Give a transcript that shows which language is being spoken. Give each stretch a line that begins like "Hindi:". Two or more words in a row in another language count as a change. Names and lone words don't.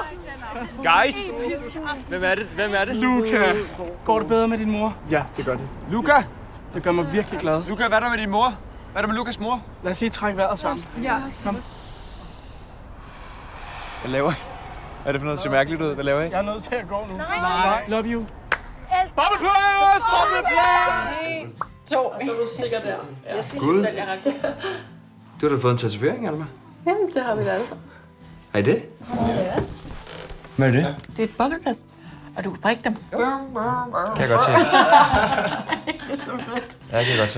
Danish: Guys! Hvem er det? Luca. Går det bedre med din mor? Ja, det gør det. Luca! Det gør mig virkelig glad. Luca, hvad er der med din mor? Hvad er der med Lukas mor? Lad os lige trække vejret sammen. Ja. Kom. Hvad laver I? Er det for noget, der ser mærkeligt ud? Hvad laver I? Jeg er nødt til at gå nu. Nej.
English: Love you.
Danish: Bobleplads! To. Og så er du sikker der. Jeg synes Gud. selv, jeg er ret god. Du har da fået en tatovering, Alma. Jamen, det har vi da alle sammen. Er I det? Ja. Hvad er det? Det er et bobleplads. Og du kan drikke dem. Kan jeg godt se. Det er så fedt. Ja, det kan jeg godt se.